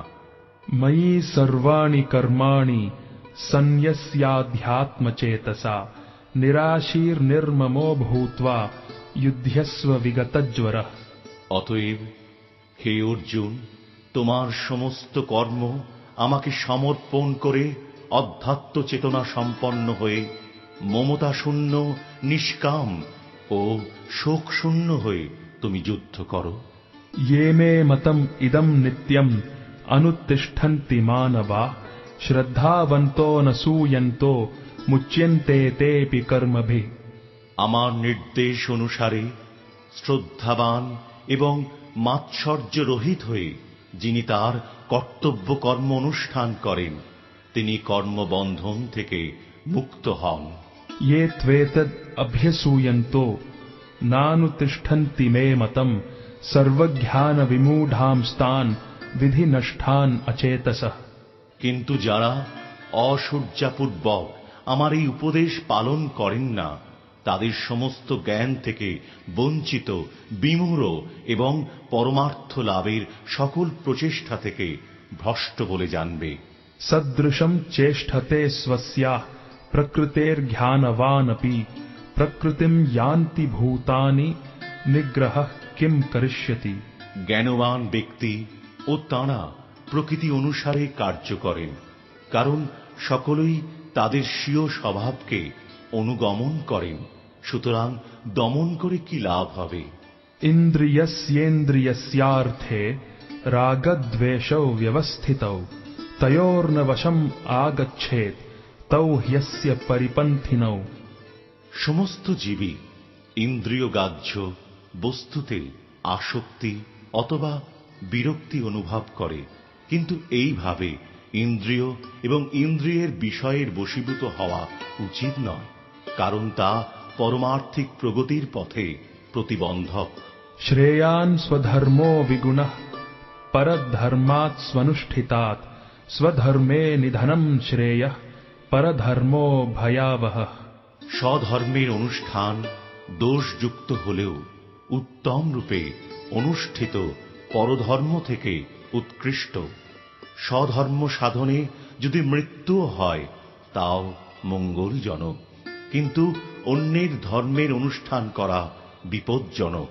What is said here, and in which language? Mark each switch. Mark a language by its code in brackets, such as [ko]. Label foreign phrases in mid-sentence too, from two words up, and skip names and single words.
[sa] मयि सर्वाणि कर्माणि सन्न्यस्याध्यात्म चेतसा निराशीर निर्ममो भूत्वा युध्यस्व विगतज्वरः। [bn] অতএব হে অর্জুন, তোমার সমস্ত কর্ম আমাকে সমর্পণ করে অধ্যাত্ম চেতনা সম্পন্ন হয়ে মমতা শূন্য নিষ্কাম ও শোক শূন্য হয়ে তুমি যুদ্ধ করো। [sa] ये मे मतम इदम नित्यम अनुतिष्ठन्ति मानवा श्रद्धावन्तो न सूयन्तो मुच्यन्ते तेऽपि कर्मभिः। [bn] আমার নির্দেশ অনুসারে শ্রদ্ধাবান এবং মাৎসর্য রহিত হয়ে যিনি তার কর্তব্য কর্ম অনুষ্ঠান করেন তিনি কর্মবন্ধন থেকে মুক্ত হন। [sa] ये त्वेतद् अभ्यसूयन्तो नानुतिष्ठन्ति मे मतम् सर्वज्ञान विमूढ़ांस्तान विधि नष्टान अचेतसः। [bn] কিন্তু যারা অসূর্যাপূর্বক আমার এই উপদেশ পালন করেন না, তাদের সমস্ত জ্ঞান থেকে বঞ্চিত, বিমূঢ় এবং পরমার্থ লাভের সকল প্রচেষ্টা থেকে ভ্রষ্ট বলে জানবে। [sa] सदृशं चेष्टते स्वस्याः प्रकृतेर्ज्ञानवानपि प्रकृतिं यान्ति भूतानि निग्रहः किं करिष्यति। [bn] জ্ঞানবান ব্যক্তি ও তাঁরা প্রকৃতি অনুসারে কার্য করেন, কারণ সকলেই তাদের স্বীয় স্বভাবকে অনুগমন করেন। সুতরাং দমন করে কি লাভ হবে? [sa] इन्द्रियस्येन्द्रियस्यार्थे रागद्वेषौ व्यवस्थितौ तयोर्न वशम् आगच्छेत् तौ ह्यस्य परिपन्थिनौ। [bn] সমস্ত জীবই ইন্দ্রিয়গ্রাহ্য বস্তুতে আসক্তি অথবা বিরক্তি অনুভব করে, কিন্তু এইভাবে ইন্দ্রিয় এবং ইন্দ্রিয়ের বিষয়ের বশীভূত হওয়া উচিত নয়, কারণ তা পরমার্থিক প্রগতির পথে প্রতিবন্ধক। [sa] श्रेयान् स्वधर्मो विगुणः परधर्मात् स्वनुष्ठितात् स्वधर्मे निधनं श्रेयः परधर्मो भयावहः। [bn] স্বধর্মের অনুষ্ঠান দোষযুক্ত হলেও উত্তম রূপে অনুষ্ঠিত পরধর্ম থেকে উৎকৃষ্ট। স্বধর্ম সাধনে যদি মৃত্যুও হয় তাও মঙ্গলজনক, কিন্তু অন্যের ধর্মের অনুষ্ঠান করা বিপজ্জনক।